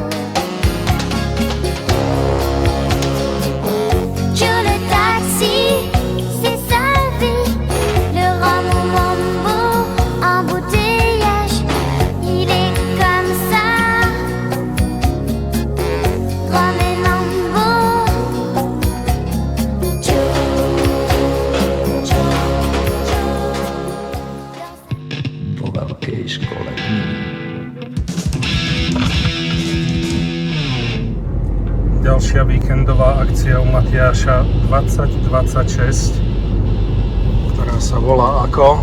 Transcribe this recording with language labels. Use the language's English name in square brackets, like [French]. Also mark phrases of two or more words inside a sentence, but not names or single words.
[French] Joe le taxi, c'est sa vie, le rhum au mambo, embouteillage, il est comme ça. Rhum et mambo, [Slovak] Po veľkej škole. Ďalšia víkendová akcia u Matiáša 2026, ktorá sa volá ako?